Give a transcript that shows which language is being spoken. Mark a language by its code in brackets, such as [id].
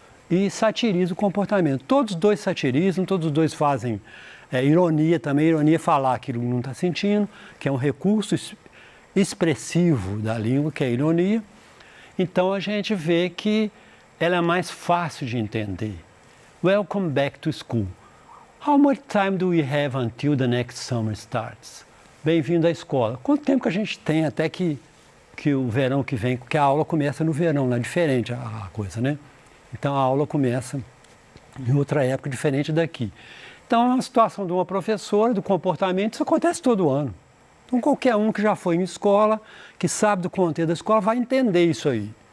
[pt] E satiriza o comportamento. Todos os dois satirizam, todos os dois fazem ironia também. Ironia é falar aquilo que não está sentindo, que é um recurso expressivo da língua, que é a ironia. Então a gente vê que ela é mais fácil de entender. [en] Welcome back to school. How much time do we have until the next summer starts? [pt] Bem-vindo à escola. Quanto tempo que a gente tem até que o verão que vem, porque a aula começa no verão, não é diferente a coisa, né? Então a aula começa em outra época diferente daqui. Então é uma situação de uma professora, do comportamento, isso acontece todo ano. Então qualquer um que já foi em escola, que sabe do contexto da escola, vai entender isso aí.